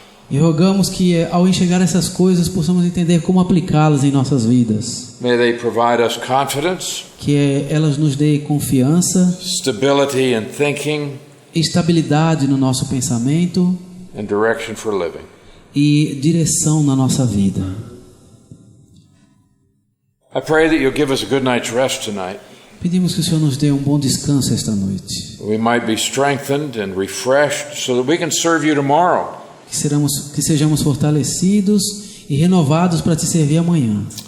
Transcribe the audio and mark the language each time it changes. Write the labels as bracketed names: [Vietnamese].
[Portuguese] E rogamos que ao enxergar essas coisas possamos entender como aplicá-las em nossas vidas. [English] May they provide us confidence. [Portuguese] Que elas nos dê confiança, [English] stability in thinking, [Portuguese] estabilidade no nosso pensamento [English] and direction for living. [Portuguese] E direção na nossa vida. [English] I pray that you'll give us a good night's rest tonight. [Portuguese] Pedimos que o Senhor nos dê um bom descanso esta noite. [English] We might be strengthened and refreshed so that we can serve you tomorrow. [Portuguese] Que sejamos fortalecidos e renovados para te servir amanhã.